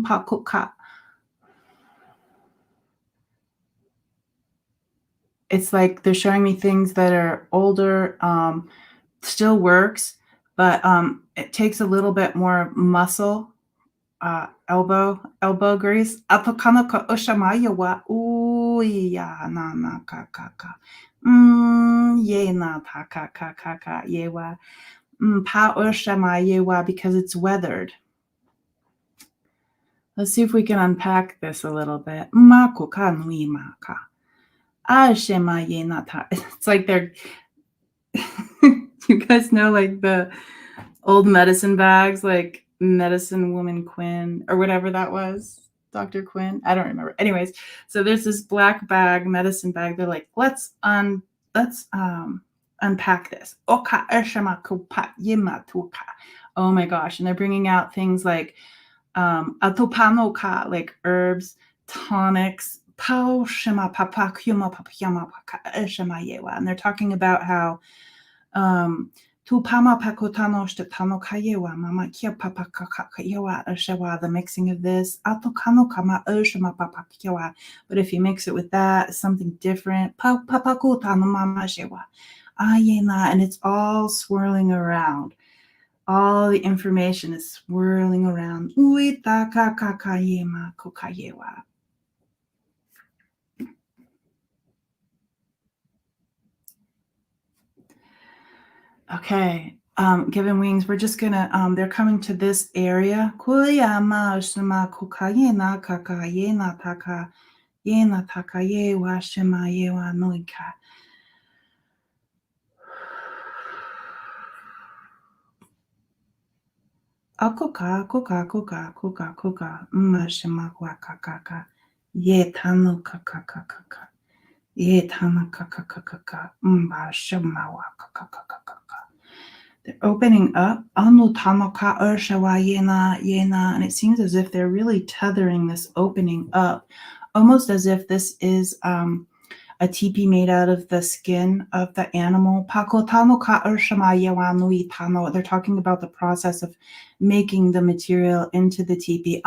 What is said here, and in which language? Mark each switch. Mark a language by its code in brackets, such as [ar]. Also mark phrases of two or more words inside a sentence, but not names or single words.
[en] It's like they're showing me things that are older, still works, but it takes a little bit more muscle, elbow grease. Apokanaka oshamaya wa uya na na ka ka ka. Ye na ta ka ka ka ka ye wa. Pa oshamaya wa, because it's weathered. Let's see if we can unpack this a little bit. Mako ka nui maka. Ashemaye nata. It's like they're you guys know like the old medicine bags, like Medicine Woman Quinn or whatever that was, Dr. Quinn. I don't remember. Anyways, so there's this black bag, medicine bag. They're like, let's unpack this. Oka eshama kupa yima tuka. Oh my gosh. And they're bringing out things like atopanoka, like herbs, tonics, pao shema papa kyuma papa yama paka eshema yewa. And they're talking about how Tupama pakotano shtetano kayewa, mama kia papa kakayewa shewa, the mixing of this. Atokano kama oshama papa kiewa. But if you mix it with that, something different. Papa kotano mama shewa. Ayena, and it's all swirling around. All the information is swirling around. Uita kakakayema kokayewa. Okay. given wings. We're just gonna, they're coming to this area. Akoka, koka, koka, koka, koka, shima kaka, ye tano kaka kaka, ye tana kaka kaka, shima kaka kaka. They're opening up, anu tano ka urshawa yena yena, and it seems as if they're really tethering this opening up, almost as if this is a teepee made out of the skin of the animal. They're talking about the process of making the material into the teepee.